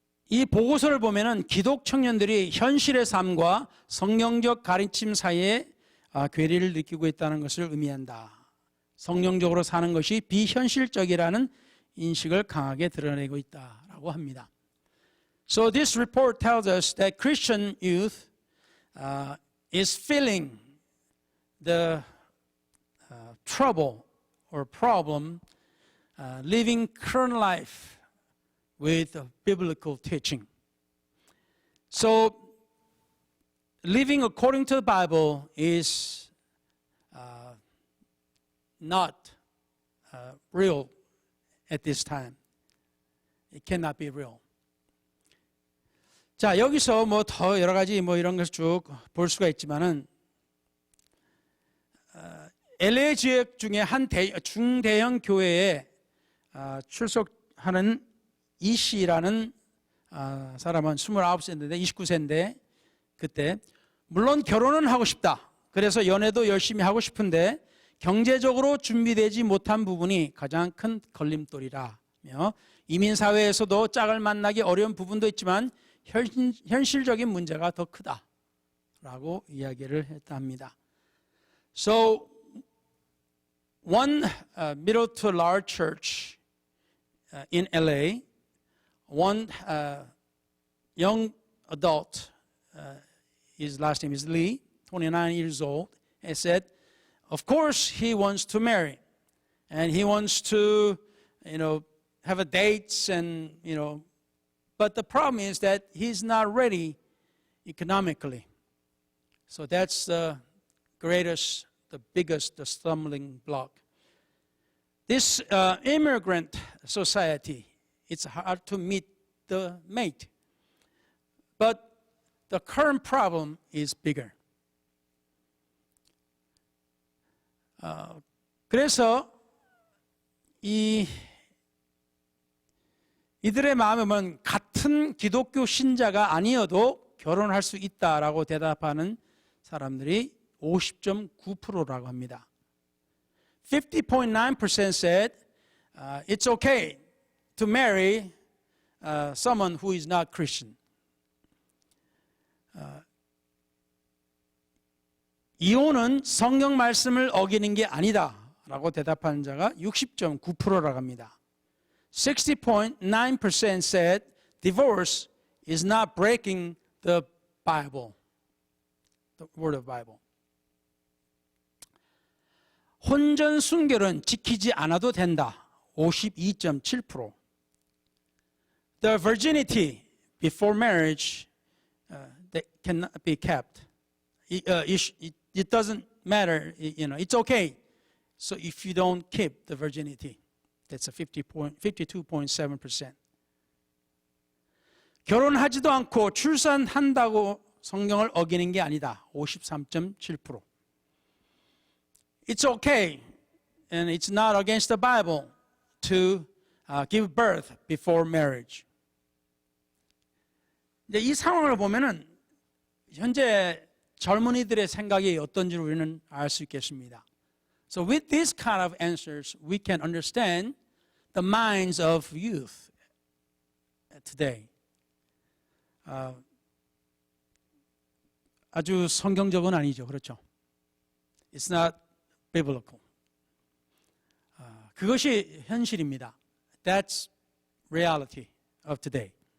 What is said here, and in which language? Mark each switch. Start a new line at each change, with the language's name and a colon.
Korean: 이 보고서를 보면은 기독 청년들이 현실의 삶과 성경적 가르침 사이에 괴리를 느끼고 있다는 것을 의미한다. 성경적으로 사는 것이 비현실적이라는 인식을 강하게 드러내고 있다라고 합니다.
English: So this report tells us that Christian youth is feeling the trouble or problem living current life with biblical teaching. So living according to the Bible is not real at this time. It cannot be real.
Korean: 자, 여기서 뭐 더 여러 가지 뭐 이런 것을 쭉 볼 수가 있지만은 LA 지역 중에 한 중대형 교회에 출석하는 이 씨라는 사람은 29세인데 29세인데 그때 물론 결혼은 하고 싶다. 그래서 연애도 열심히 하고 싶은데 경제적으로 준비되지 못한 부분이 가장 큰 걸림돌이라며 이민사회에서도 짝을 만나기 어려운 부분도 있지만 현실적인 문제가 더 크다라고 이야기를 했답니다.
English: So one middle to large church in LA, one young adult, his last name is Lee, 29 years old, and said, of course he wants to marry, and he wants to, have a dates and, but the problem is that he's not ready economically. So that's the greatest, the biggest, the stumbling block. This immigrant society, it's hard to meet the mate. But the current problem is bigger.
Korean: 그래서 이들의 마음은 같은 기독교 신자가 아니어도 결혼할 수 있다라고 대답하는 사람들이 50.9%라고 합니다.
English: 50.9% said it's okay to marry someone who is not Christian.
Korean: 이혼은 성경 말씀을 어기는 게 아니다라고 대답하는 자가 60.9%라고 합니다.
English: 60.9% said divorce is not breaking the Bible, the word of Bible.
Korean: 혼전 순결은 지키지 않아도 된다. 52.7%.
English: The virginity before marriage that cannot be kept. It doesn't matter, it's okay. So if you don't keep the virginity, that's a 52.7%.
Korean: 결혼하지도 않고 출산한다고 성경을 어기는 게 아니다. 53.7%.
English: It's okay, and it's not against the Bible to give birth before marriage.
Korean: 이제 이 상황을 보면은 현재 젊은이들의 생각이 어떤지 우리는 알 수 있겠습니다.
English: So with these kind of answers, we can understand the minds of youth today.
Korean: 아주 성경적은 아니죠, 그렇죠?
English: It's not biblical.
Korean: 그것이 현실입니다.
English: That's reality of today.